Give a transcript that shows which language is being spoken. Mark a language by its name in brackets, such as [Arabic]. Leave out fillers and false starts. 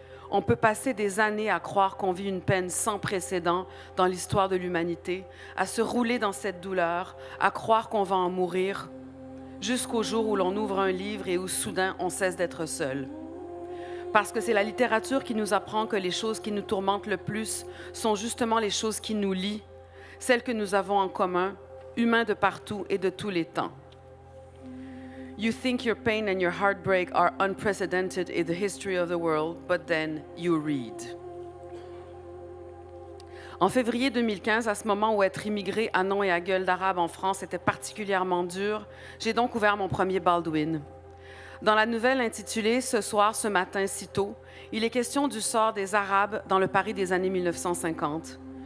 [French] On peut passer des années à croire qu'on vit une peine sans précédent dans l'histoire de l'humanité, à se rouler dans cette douleur, à croire qu'on va en mourir, jusqu'au jour où l'on ouvre un livre et où soudain on cesse d'être seul. Parce que c'est la littérature qui nous apprend que les choses qui nous tourmentent le plus sont justement les choses qui nous lient, celles que nous avons en commun, humains de partout et de tous les temps. [English] You think your pain and your heartbreak are unprecedented in the history of the world, but then you read. [French] En février 2015, à ce moment où être immigré à nom et à gueule d'arabe en France était particulièrement dur, j'ai donc ouvert mon premier Baldwin. Dans la nouvelle intitulée « Ce soir, ce matin, si tôt », il est question du sort des Arabes dans le Paris des années 1950.